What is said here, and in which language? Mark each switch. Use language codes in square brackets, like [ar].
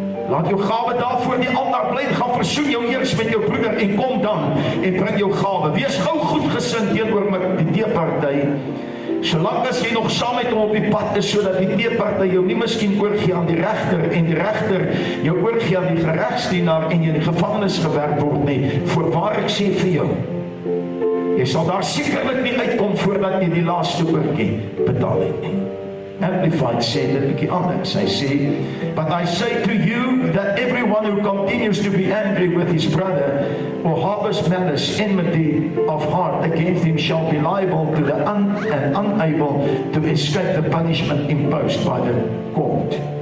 [af] Laat jou gawe daar voor die altaar bly, gaan versoen jou eers met jou broeder, en kom dan, en bring jou gawe. Wees gou goedgesind teenoor met die teeparty, solang as jy nog saam met hom op die pad is, sodat die teeparty jou nie miskien oorgee aan die regter, en die regter jou oorgee aan die geregsdienaar, en jy in die gevangenis gewerk word nie. Voorwaar ek sê vir jou, jy sal daar sekerlik nie uitkom voordat jy die laaste oortjie betaal het nie. Amplified sê dit 'n bietjie anders. Hy sê, [en] but I say to you that everyone who continues to be angry with his brother or harbors malice, enmity of heart against him shall be liable to the and unable to escape the punishment imposed by the court.